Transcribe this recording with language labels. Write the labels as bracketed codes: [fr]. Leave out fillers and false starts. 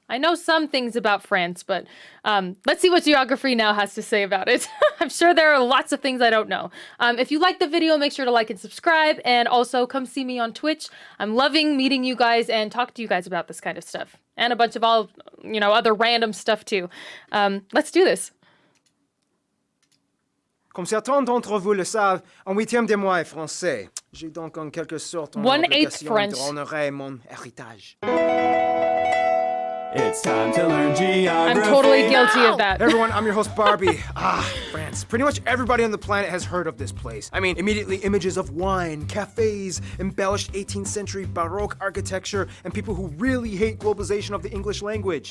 [en] I know some things about France, but let's see what Geography Now has to say about it. I'm sure there are lots of things I don't know. If you like the video, make sure to like and subscribe, and also come see me on Twitch. I'm loving meeting you guys and talk to you guys about this kind of stuff. And a bunch of other random stuff too. Let's do this. [fr] Comme certains d'entre vous le savent, un huitième de moi est français. J'ai donc en quelque sorte une obligation de honorer mon héritage. [en] It's time to learn geography. I'm totally guilty of that. Hey everyone, I'm your host Barbie. France. Pretty much everybody on the planet has heard of this place. I mean, immediately images of wine, cafes, embellished 18th century Baroque architecture, and people who really hate globalization of the English language.